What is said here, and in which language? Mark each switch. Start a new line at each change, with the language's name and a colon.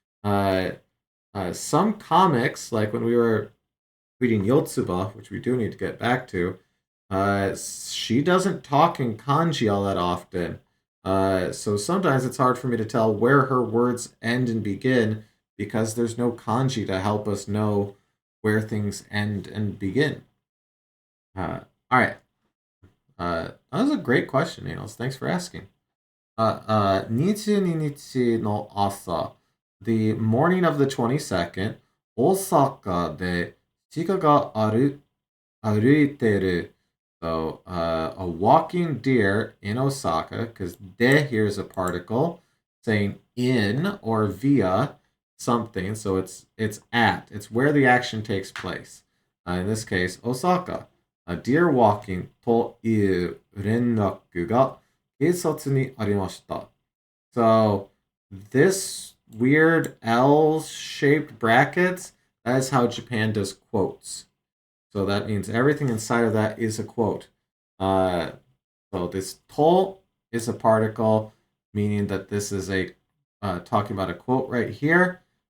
English: Uh, some comics, like when we were reading Yotsuba, which we do need to get back to, she doesn't talk in kanji all that often. So sometimes it's hard for me to tell where her words end and begin because there's no kanji to help us know where things end and begin. All right. That was a great question, Niels. Thanks for asking.
Japanese: 22日の朝、
English: the morning of the 22nd,
Japanese: 大阪で鹿が歩いてる.
English: So, a walking deer in Osaka, because de here is a particle saying in or via something. So it's at. It's where the action takes place. In this case, Osaka. A deer walking
Japanese: という連絡が警察にありました.
English: So this weird L-shaped brackets, that is how Japan does quotes. So that means everything inside of that is a quote. Uh, so this to is a particle, meaning that this is a talking about a quote right here.